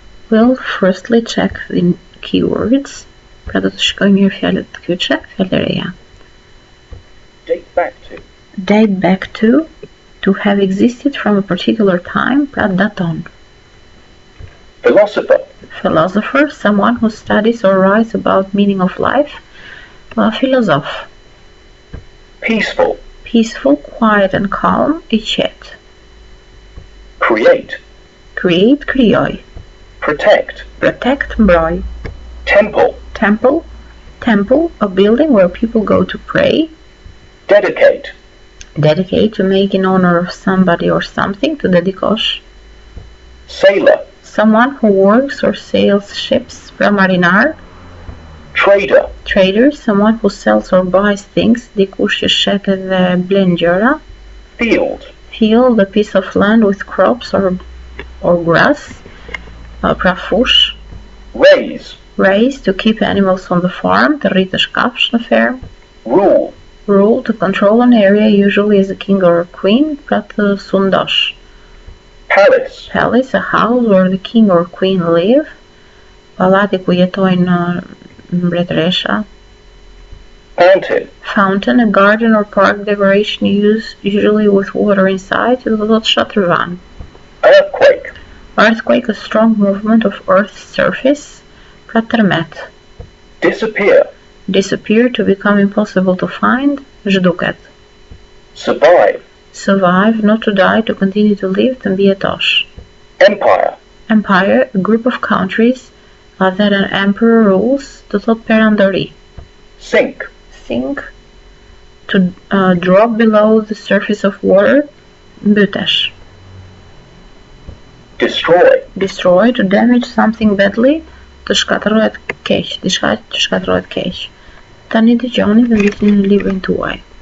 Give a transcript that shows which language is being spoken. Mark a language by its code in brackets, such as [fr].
[en] We'll firstly check the keywords, [sq] pra do të shkojmë mirë fjalët të kyçe, fjalë e reja. [en] Date back to. Date back to have existed from a particular time, [sq] pra daton. [en] Philosopher. Philosopher, someone who studies or writes about meaning of life. [sq] Filozof. [en] Peaceful. Peaceful, quiet and calm, [sq] I qetë. [en] Create. Create, krijoj. Protect. Protect, mbroj. Temple. Temple. Temple, a building where people go to pray. Dedicate. Dedicate, to make in honor of somebody or something, to dedikosh. Sailor. Someone who works or sails ships, [sq] pra marinar. [en] Trader. Trader, someone who sells or buys things, [sq] dikush që shet edhe blen gjëra. [en] Field. Field, a piece of land with crops or grass, [sq] pra fush. [en] Raise. Raise, to keep animals on the farm, [sq] të rritësh kafsh në ferm. [en] Rule. Rule, to control an area, usually as a king or a queen, [sq] pra të sundosh. [en] Palace. Palace, a house where the king or queen live. [sq] Pallati ku jetojnë mbretëresha. [en] Fountain. Fountain, a garden or park decoration used usually with water inside, [sq] do të thotë shatërvan. [en] Earthquake. Earthquake, a strong movement of Earth's surface, [sq] pra tërmet. [en] Disappear. Disappear, to become impossible to find, zhduket. Survive. Survive, not to die, to continue to live, [sq] të mbijetosh. [en] Empire. Empire, a group of countries that an emperor rules, [sq] të thotë perandori. [en] Sink. Sink, to drop below the surface of water, mbytesh. Destroy. Destroy, to damage something badly, [sq] të shkatërrohet keq, diçka që shkatërrohet keq. Tani dëgjoni dhe ndisni në librin tuaj.